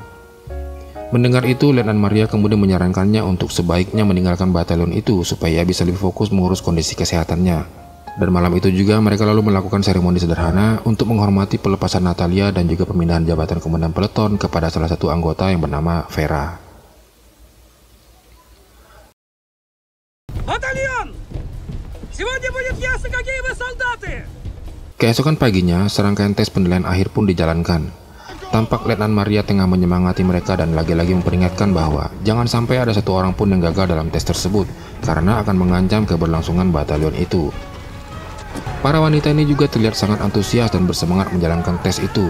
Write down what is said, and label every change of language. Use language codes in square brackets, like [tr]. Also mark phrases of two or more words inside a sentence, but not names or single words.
[id] Mendengar itu, Letnan Maria kemudian menyarankannya untuk sebaiknya meninggalkan batalion itu supaya bisa lebih fokus mengurus kondisi kesehatannya. Dan malam itu juga mereka lalu melakukan seremoni sederhana untuk menghormati pelepasan Natalia dan juga pemindahan jabatan komandan peleton kepada salah satu anggota yang bernama Vera. Batalion! [ru] Сегодня будет ясно, какие вы солдаты! [id] Keesokan paginya, serangkaian tes penilaian akhir pun dijalankan. Tampak Letnan Maria tengah menyemangati mereka dan lagi-lagi memperingatkan bahwa jangan sampai ada satu orang pun yang gagal dalam tes tersebut karena akan mengancam keberlangsungan batalion itu. Para wanita ini juga terlihat sangat antusias dan bersemangat menjalankan tes itu.